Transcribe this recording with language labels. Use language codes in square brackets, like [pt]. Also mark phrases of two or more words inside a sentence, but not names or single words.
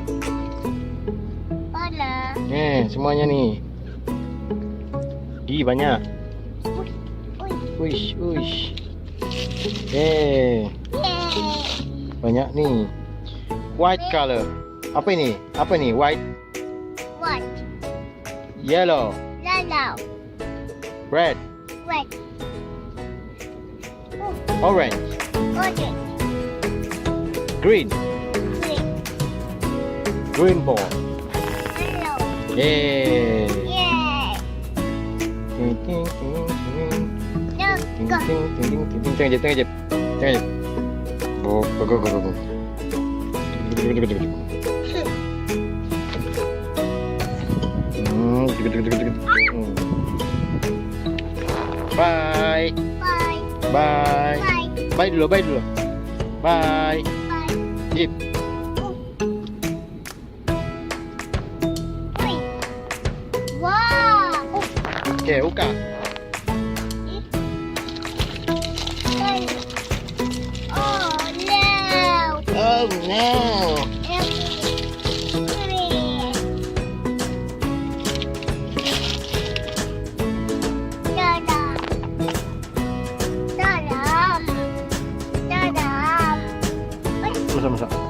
[ms] Semuanya nih. Banyak. Uish. Banyak nih. [en] White color. [ms] Apa ini? [en] White. Yellow. Red. Orange. Green ball. Yeay. Yay. Ting, ting, ting, ting. Look. Ting, ting, ting, ting, ting. [ms] Tengok Jeb, tengok Jeb. Tengok Jeb. [en] Go, go, go, go, go, go. [ms] Tengok, tengok, tengok, tengok. [en] Bye. Bye. Bye. Bye. Bye dulu, bye dulu. Bye. Bye. Jep. Ui. Wow. [ms] Okay, buka. [en] Oh no. Oh no. [ms] Masa-masa.